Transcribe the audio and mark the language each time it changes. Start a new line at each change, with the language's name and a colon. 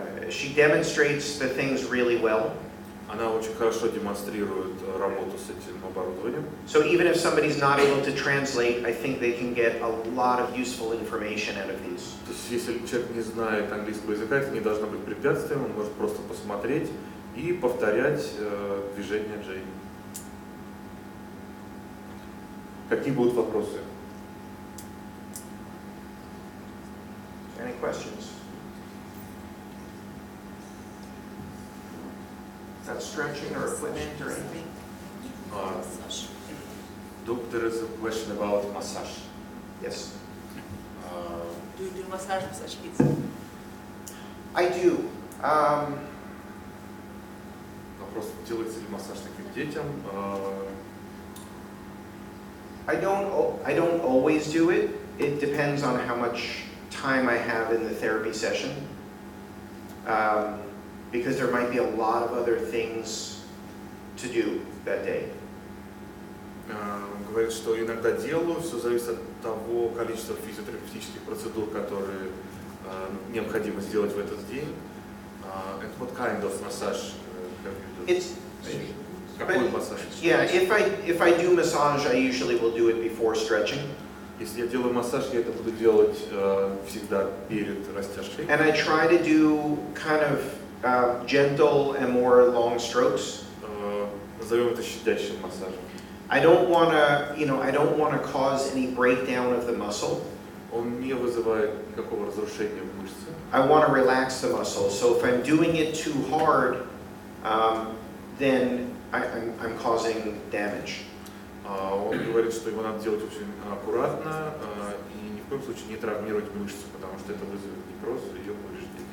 English: She demonstrates the things really well.
Russian: Она очень хорошо демонстрирует работу с этим оборудованием.
English: So even if somebody's not able to translate, I think they can get a lot of useful information out of these.
Russian: То есть, если человек не знает английского языка, это не должно быть препятствием, он может просто посмотреть и повторять движения Джейн. Какие будут вопросы?
English: Any questions? Not stretching or equipment or anything? There is a question about massage. Yes. Do you do massage with such kids? I do.
Russian: Вопрос, делается ли массаж таким детям?
English: I don't always do it. It depends on how much time I have in the therapy session. Because there might be a lot of other things to do that day.
Russian: Говорит, что иногда делаю, все зависит от того количества физиотерапевтических процедур, которые необходимо сделать в этот день.
English: And what kind of massage have you done?
Russian: Какой массаж?
English: Yeah, if I do massage, I usually will do it before stretching.
Russian: Если я делаю массаж, я это буду делать всегда перед растяжкой.
English: And I try to do kind of gentle and more long strokes.
Russian: Назовем это щадящим массажем.
English: I don't want to cause any breakdown of the muscle.
Russian: Он не вызывает никакого разрушения в мышце.
English: I want to relax the muscle. So if I'm doing it too hard, then I'm causing damage.
Russian: Он говорит, что его надо делать очень аккуратно и ни в коем случае не травмировать мышцу, потому что это вызовет некроз и ее повреждение.